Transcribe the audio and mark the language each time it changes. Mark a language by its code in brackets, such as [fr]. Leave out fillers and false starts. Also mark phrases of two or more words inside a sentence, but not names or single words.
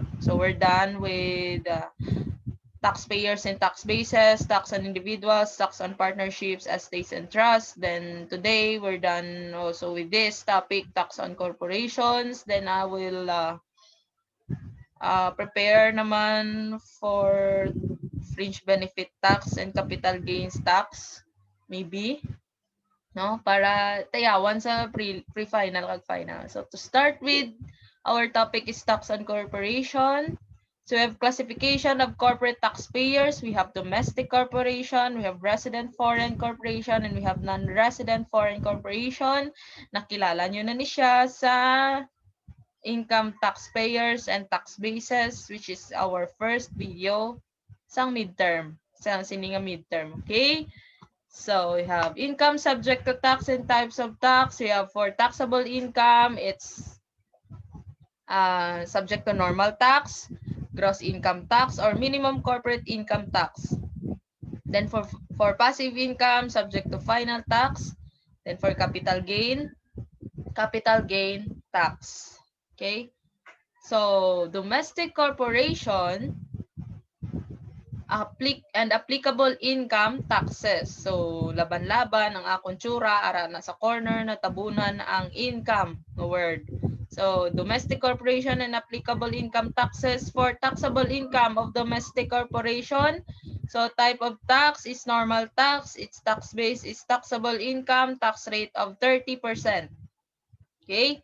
[en] So we're done with taxpayers and tax bases, tax on individuals, tax on partnerships, estates, and trusts. Then today, we're done also with this topic, tax on corporations. Then I will prepare naman for fringe benefit tax and capital gains tax, maybe, no? [hil] Para tayawan sa pre-final kag final. [en] So to start with, our topic is tax on corporation. So we have classification of corporate taxpayers. We have domestic corporation, we have resident foreign corporation, and we have non-resident foreign corporation. [hil] Nakilala nyo na ni siya sa [en] income taxpayers and tax bases, which is our first video [hil] sa midterm. Sa sininga midterm. Okay? [en] So we have income subject to tax and types of tax. We have for taxable income, it's subject to normal tax, gross income tax, or minimum corporate income tax. Then for passive income, subject to final tax. Then for capital gain tax. Okay? So domestic corporation, applicable income taxes. [hil] So laban-laban ang akong tsura ara na sa corner na tabunan ang income no word. [en] So, domestic corporation and applicable income taxes for taxable income of domestic corporation. So, type of tax is normal tax. Its tax base is taxable income, tax rate of 30%. Okay?